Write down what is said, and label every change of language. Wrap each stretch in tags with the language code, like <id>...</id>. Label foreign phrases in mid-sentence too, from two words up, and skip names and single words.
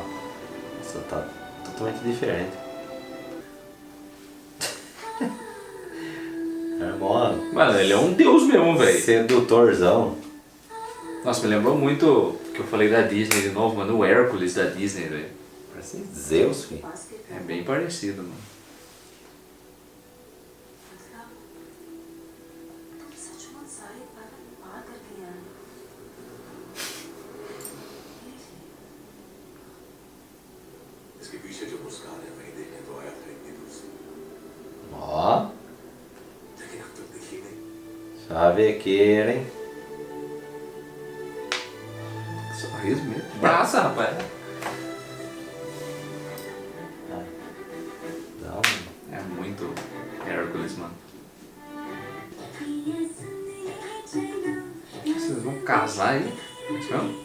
<pt>Nossa, tá totalmente diferente. É mó Mano, ele é um deus mesmo, velho. sedutorzão. Nossa, me lembrou muito que eu falei da Disney de novo, mano. O Hércules da Disney, velho. Parece Zeus, filho.</pt> <hi>पास के</hi> <pt>É bem parecido, mano.</pt> <hi>अवंतिका तुम सचमुच सारे पर्वत पार करके आए इसके पीछे जो मुस्कान है वही देखने तो आया था इतनी दूर से</hi> <pt>Ó,</pt> <hi>लेकिन अब तक दिखी नहीं</hi> <pt>chavequeira, hein? Sorriso mesmo. Braça, rapaz. Não, É muito Hércules, mano. Vocês vão casar aí? É isso mesmo?</pt>